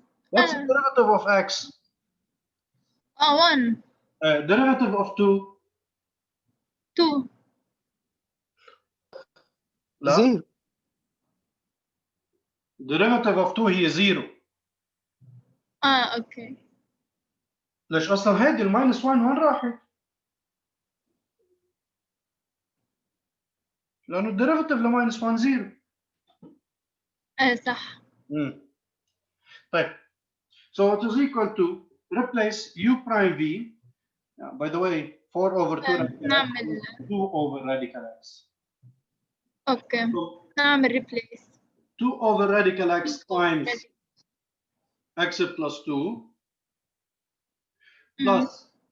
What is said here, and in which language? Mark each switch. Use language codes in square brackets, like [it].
[en] What's the derivative of x? 1. Derivative of 2. 2. [ar] لا. [en] 0. derivative of 2 [ar] هي [en] 0. [ar] اوكي. ليش اصلا هيدي الماينس 1 وين راحت؟ لانه الديريفاتيف لماينس 1 0. صح. طيب. [en] So it is equal to replace u prime v. By the way, 4 over 2 radical x [ar] نعمل [en] is 2 over radical x. [ar] اوكي [en] So [ar] نعمل replace [en] 2 over radical x times x plus 2 plus